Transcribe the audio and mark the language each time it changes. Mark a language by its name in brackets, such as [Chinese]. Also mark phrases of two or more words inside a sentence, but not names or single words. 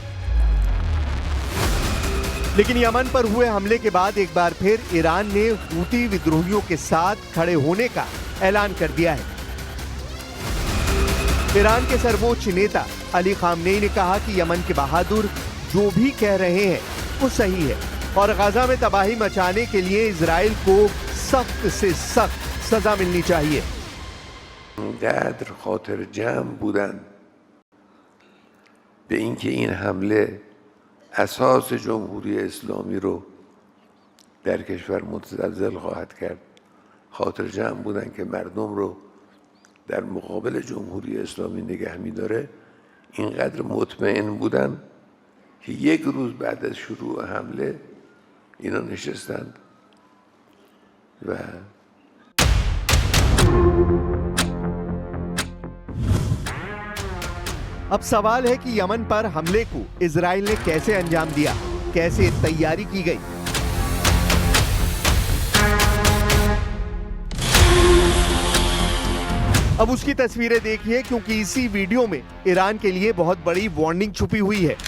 [Hindi] लेकिन यमन पर हुए हमले के बाद एक बार फिर ईरान ने हूती विद्रोहियों के साथ खड़े होने का ऐलान कर दिया है। ईरान के सर्वोच्च नेता अली खामनेई ने कहा कि यमन के बहादुर जो भी कह रहे हैं वो सही है और गाजा में तबाही मचाने के लिए इजराइल को सख्त से सख्त सजा मिलनी चाहिए। [Persian] اینقدر خاطر جمع بودن به اینکه این حمله اساس جمهوری اسلامی رو در کشور متزلزل خواهد کرد، خاطر جمع بودن که مردم رو در مقابل جمهوری اسلامی نگه می‌داره، اینقدر مطمئن بودن که یک روز بعد از شروع حمله اینا نشستند و [Hindi] अब सवाल है कि यमन पर हमले को इजराइल ने कैसे अंजाम दिया, कैसे तैयारी की गई। अब उसकी तस्वीरें देखिए क्योंकि इसी वीडियो में ईरान के लिए बहुत बड़ी वार्निंग छुपी हुई है।